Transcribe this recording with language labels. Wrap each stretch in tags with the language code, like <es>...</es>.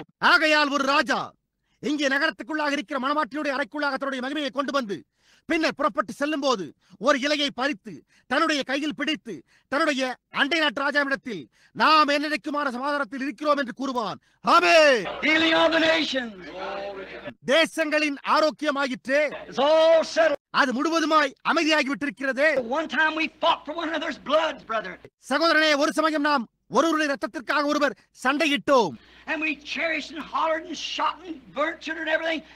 <ta>ஆகையால் ஒரு ராஜா இங்கே நகரத்துக்குள்ளாக இருக்கிற மணவாட்டியுடைய அறைக்குள்ளாக தன்னுடைய மகிமையை கொண்டு வந்து பின்னர் புறப்பட்டு செல்லும் போது ஒரு இலையை பறித்து தன்னுடைய கையில் பிடித்து தன்னுடைய அண்டை நாட்டு ராஜாவிடத்தில் நாம் என்னைக்குமான சமாதானத்தில் இருக்கிறோம் என்று கூறுவான். ஆமென்.</ta> <en>Healing of the nations.</en> <ta>தேசங்களின் ஆரோக்கியமாயிற்றே.</ta> <en>It's all settled.</en> <ta>அது முழுவதுமாய் அமைதியாகி விட்டிருக்கிறதே.</ta> <en>One time we fought for one another's bloods, brother.</en> <ta>சகோதரனே, ஒரு சமயம் நாம் ஒருவருடைய ரத்தத்திற்காக ஒருவர் சண்டையிட்டோம்.</ta> <en>And we cherished and hollered and shot and burnt children and everything.</en>